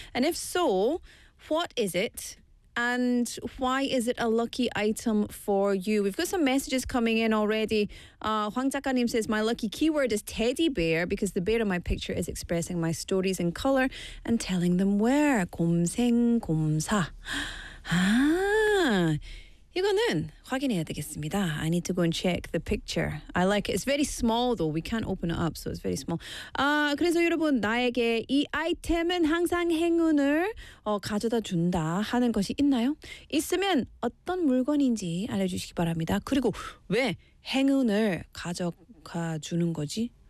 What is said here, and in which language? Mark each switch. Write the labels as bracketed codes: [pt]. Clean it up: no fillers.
[en] And if so, what is it? And why is it a lucky item for you? We've got some messages coming in already. Huang 작가님 says, my lucky keyword is teddy bear because the bear on my picture is expressing my stories in color and telling them where. [ko] 곰생 곰사. 아, 이거는 확인해야 되겠습니다. [en] I need to go and check the picture. I like it. It's very small though. We can't open it up, so it's very small. [ko] 그래서 여러분, 나에게 이 아이템은 항상 행운을 가져다 준다 하는 것이 있나요? 있으면 어떤 물건인지 알려주시기 바랍니다. 그리고 왜 행운을 가져가 주는 거지?